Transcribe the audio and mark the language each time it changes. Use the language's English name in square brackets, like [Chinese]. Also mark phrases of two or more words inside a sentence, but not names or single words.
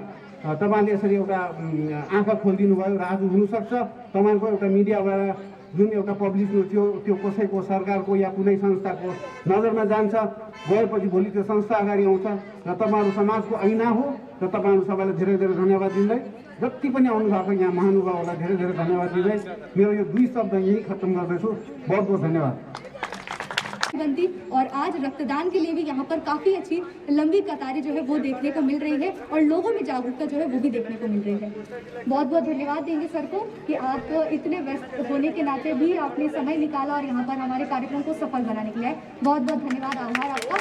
[Nepali] तपाईँले यसरी एउटा आँखा खोलिदिनु भयो र आज हुनसक्छ तपाईँको एउटा मिडियाबाट जुन एउटा पब्लिसिटी थियो त्यो कसैको सरकारको या कुनै संस्थाको नजरमा जान्छ, गएपछि भोलि त्यो संस्था अगाडि आउँछ र तपाईँहरू समाजको ऐना हो। र तपाईँहरू सबैलाई धेरै धेरै धन्यवाद दिँदै, जति पनि आउनुभएको यहाँ महानुभावहरूलाई धेरै धेरै धन्यवाद दिँदै मेरो यो 2 शब्द यहीँ खत्म गर्दैछु। [Hindi] बहुत बहुत धन्यवाद। बनती और आज रक्तदान के लिए भी यहाँ पर काफ़ी अच्छी लंबी कतारें जो है वो देखने को मिल रही है और लोगों में जागरूकता जो है वो भी देखने को मिल रही है। बहुत बहुत धन्यवाद देंगे सर को कि आप इतने व्यस्त होने के नाते भी आपने समय निकाला और यहाँ पर हमारे कार्यक्रम को सफल बनाने के लिए बहुत बहुत धन्यवाद, आभार आपका।